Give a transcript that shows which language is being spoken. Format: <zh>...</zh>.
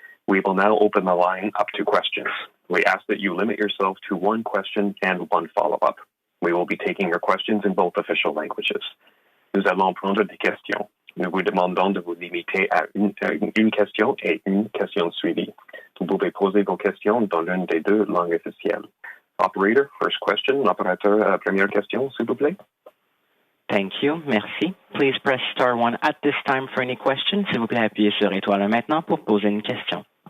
<en>We will now open the line up to questions. We ask that you limit yourself to one question and one follow-up. We will be taking your questions in both official languages.</en> <fr>Nous allons prendre des questions. Nous vous demandons de vous limiter à une question et une question suivie. Vous pouvez poser vos questions dans l'une des deux langues officielles.</fr> <en>Operator, first question.</en> <fr>L'opérateur, première question, s'il vous plaît.</fr> <en>Thank you.</en> <fr>Merci.</fr> <en>Please press star 1 at this time for any questions.</en> <fr>S'il vous plaît, appuyez sur étoile 1 maintenant pour poser une question.</fr>